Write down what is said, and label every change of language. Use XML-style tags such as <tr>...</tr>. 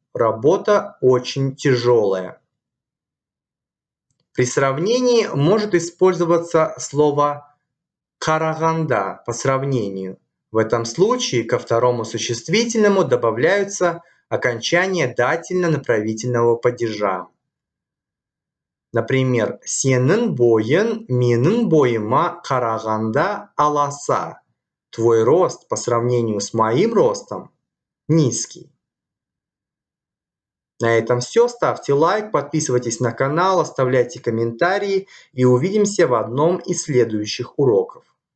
<ru>Работа очень тяжелая. При сравнении может использоваться слово караганда по сравнению. В этом случае ко второму существительному добавляются окончания дательно-направительного падежа.</ru> <kk>Например, сенің бойын менің бойыма қарағанда аласа.</kk> <ru>Твой рост по сравнению с моим ростом низкий. На этом все. Ставьте лайк, подписывайтесь на канал, оставляйте комментарии и увидимся в одном из следующих уроков.</ru>